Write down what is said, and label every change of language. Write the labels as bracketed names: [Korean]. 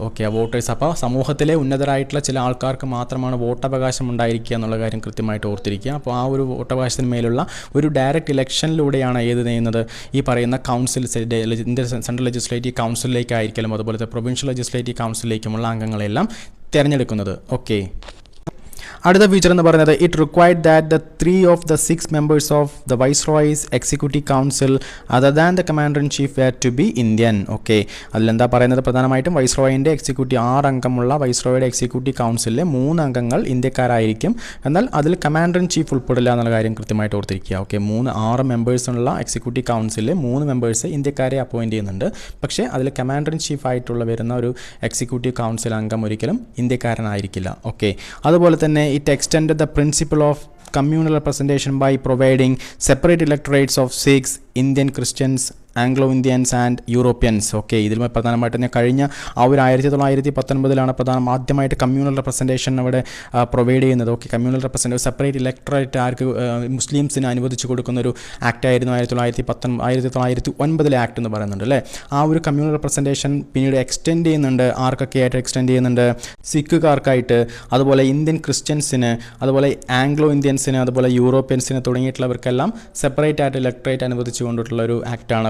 [Malayalam] Okay, ആ voters അപ്പോൾ സമൂഹത്തിലെ ഉന്നതരായിട്ടുള്ള ചില ആൾക്കാർക്ക് മാത്രമാണ് വോട്ടവകാശം ഉണ്ടായിരിക്കുക എന്നുള്ള കാര്യം കൃത്യമായിട്ട് ഓർത്തിരിക്കുക. അപ്പോൾ ആ ഒരു വോട്ടവകാശത്തിന് മേലുള്ള ഒരു ഡയറക്റ്റ് ഇലക്ഷനിലൂടെയാണ് ഏത് ചെയ്യുന്നത്, ഈ പറയുന്ന കൗൺസിൽ സെൻട്രൽ ലെജിസ്ലേറ്റീവ് കൗൺസിലിലേക്കായിരിക്കും അതുപോലത്തെ പ്രൊവിൻഷ്യൽ ലെജിസ്ലേറ്റീവ് കൗൺസിലിലേക്കുമുള്ള അംഗങ്ങളെല്ലാം തിരഞ്ഞെടുക്കുന്നത്. ഓക്കെ, അടുത്ത ഫീച്ചർ എന്ന് പറയുന്നത് [English] It required that the 3 of the 6 members of the Viceroy's Executive Council other than the Commander in Chief were to be Indian. [Malayalam] Okay, അതിലെന്താ പറയുന്നത്, പ്രധാനമായിട്ടും വൈസ്രോയിൻ്റെ എക്സിക്യൂട്ടീവ് 6 അംഗമുള്ള വൈസ്രോയുടെ എക്സിക്യൂട്ടീവ് കൗൺസിലിലെ 3 അംഗങ്ങൾ ഇന്ത്യക്കാരായിരിക്കും. എന്നാൽ അതിൽ കമാൻഡർ ഇൻ ചീഫ് ഉൾപ്പെടില്ല എന്നുള്ള കാര്യം കൃത്യമായിട്ട് ഓർത്തിരിക്കുക. ഓക്കെ, 6 മെമ്പേഴ്സുള്ള എക്സിക്യൂട്ടീവ് കൗൺസിലിലെ 3 മെമ്പേഴ്സ് ഇന്ത്യക്കാരെ അപ്പോയിൻറ്റ് ചെയ്യുന്നുണ്ട്. പക്ഷേ അതിൽ കമാൻഡർ ഇൻ ചീഫ് ആയിട്ടുള്ള വരുന്ന ഒരു എക്സിക്യൂട്ടീവ് കൗൺസിൽ അംഗം ഒരിക്കലും ഇന്ത്യക്കാരനായിരിക്കില്ല. ഓക്കെ, അതുപോലെ തന്നെ [English] it extended the principle of communal representation by providing separate electorates of Sikhs, Indian Christians, Anglo Indians and Europeans. [Malayalam] Okay, ഇതിൽ പ്രധാനമായിട്ട് ഞാൻ കഴിഞ്ഞ ആ ഒരു 1919 ആദ്യമായിട്ട് കമ്മ്യൂണൽ റെപ്രസെൻറ്റേഷൻ അവിടെ പ്രൊവൈഡ് ചെയ്യുന്നത്. Okay, communal representative separate electorate ആർക്ക് മുസ്ലിംസിന് അനുവദിച്ചു കൊടുക്കുന്ന ഒരു ആക്ട് ആയിരുന്നു 1909 ആക്ട് എന്ന് പറയുന്നുണ്ട് അല്ലേ. ആ ഒരു കമ്മ്യൂണൽ റെപ്രസെൻറ്റേഷൻ പിന്നീട് എക്സ്റ്റെൻഡ് ചെയ്യുന്നുണ്ട്. ആർക്കൊക്കെ ആയിട്ട് എക്സ്റ്റെൻഡ് ചെയ്യുന്നുണ്ട്, സിഖുകാർക്കായിട്ട്, അതുപോലെ ഇന്ത്യൻ ക്രിസ്ത്യൻസിന്, അതുപോലെ ആംഗ്ലോ ഇന്ത്യൻസിന്, അതുപോലെ യൂറോപ്യൻസിന് തുടങ്ങിയിട്ടുള്ളവർക്കെല്ലാം സെപ്പറേറ്റ് ആയിട്ട് ഇലക്ടറേറ്റ് അനുവദിച്ചു കൊണ്ടിട്ടുള്ള ഒരു ആക്ടാണ്.